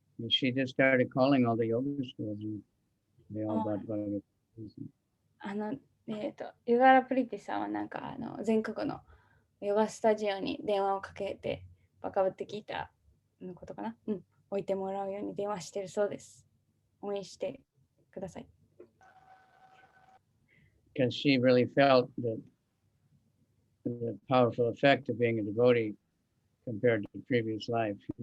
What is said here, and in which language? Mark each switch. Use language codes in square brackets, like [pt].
[en] She just started calling all the yoga schools, and they all got Bhagavad Gita. [ja] ユガラプリティさんはなんか全国のヨガスタジオに電話をかけてバカブって聞いたのことかな、置いてもらうように電話してるそうです。応援してください。 [en] Because she really felt the powerful effect of being a devotee compared to the previous life.